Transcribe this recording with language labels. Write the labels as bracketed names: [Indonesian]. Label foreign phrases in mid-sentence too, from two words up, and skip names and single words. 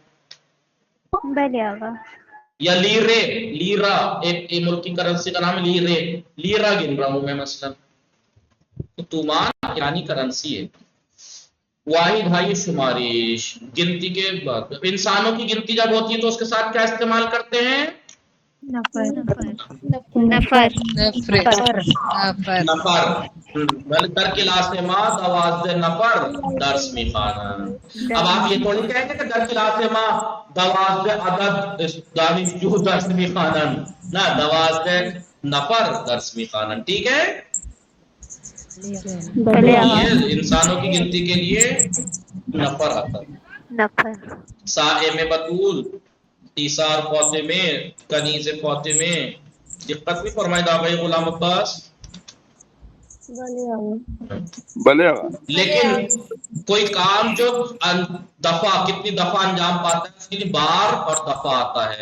[Urdu] یا لیرا ایک ملک کی کرنسی کا نام ہے لیرا گن رہا ہوں میں مثلا. تو تومان ایرانی کرنسی ہے. [Persian] واحد ہائی شمارش [Urdu] گنتی کے بعد انسانوں کی گنتی جب ہوتی ہے تو اس کے ساتھ کیا استعمال کرتے ہیں؟ نفر. [Persian] در کلاس ما دواز نفر درس می خوانند. [Urdu] اب آپ یہ تھوڑی کہیں گے کہ [Persian] در کلاس ما دواز عدد دانشجو درس می خوانند. [Urdu] نہ، [Persian] دواز نفر درس می خوانند. [Urdu] ٹھیک ہے. انسانوں کی گنتی کے لیے نفر آتا ہے. سائم بطول، ایثار فاطمے، کنیز فاطمے. دقت بھی فرمائے دعوی غلام عباس. لیکن کوئی کام جو دفعہ کتنی دفعہ انجام پاتا ہے اس کے لیے بار اور دفعہ آتا ہے.